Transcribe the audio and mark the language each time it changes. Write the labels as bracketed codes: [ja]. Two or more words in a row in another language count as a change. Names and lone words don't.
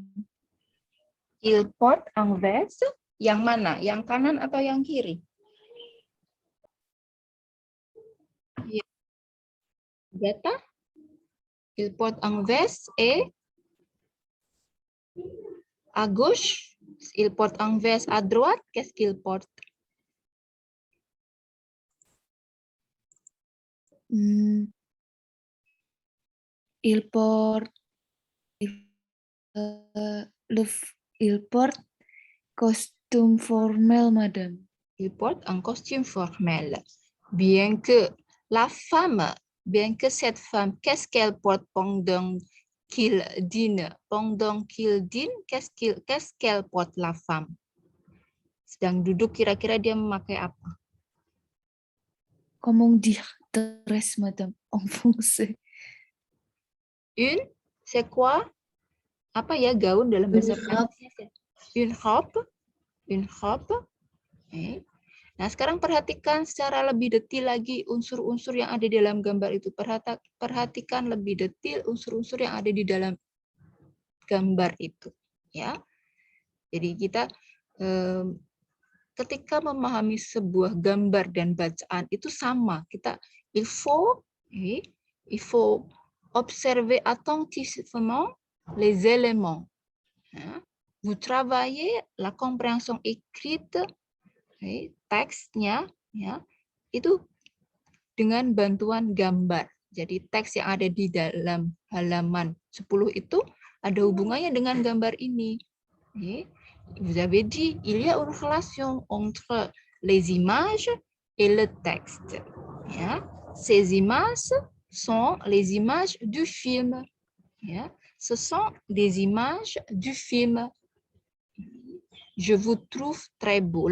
[fr] Il porte un veste. [id] Yang mana? Yang kanan atau yang kiri? Agatha? [fr] Il porte un veste et à gauche, il porte un veste à droite, qu'est-ce qu'il porte? Il porte costume formel, madame. Il porte un costume formel. Bien que cette femme, qu'est-ce qu'elle porte pendant qu'il dîne? Pendant qu'il dîne, qu'est-ce qu'elle porte la femme? [id] Sedang duduk, kira-kira dia memakai apa? [fr] Comment dire dress, madame, en français? Une, c'est quoi? [id] Apa ya gaun dalam bahasa Prancis? [fr] Une robe. Une robe. Okay. [id] Nah, sekarang perhatikan secara lebih detil lagi unsur-unsur yang ada di dalam gambar itu. Perhatikan lebih detil unsur-unsur yang ada di dalam gambar itu. Ya. Jadi kita ketika memahami sebuah gambar dan bacaan itu sama. [fr] Il faut observer attentivement les éléments. Ya. Vous travaillez la compréhension écrite, [id] teksnya, ya, itu dengan bantuan gambar. Jadi teks yang ada di dalam halaman 10 itu ada hubungannya dengan gambar ini. [fr] Vous avez dit, il y a une relation entre les images et le texte. [id] Ya. [fr] Ces images sont les images du film. [id] Ya. [fr] Ce sont des images du film. Je vous trouve très beau.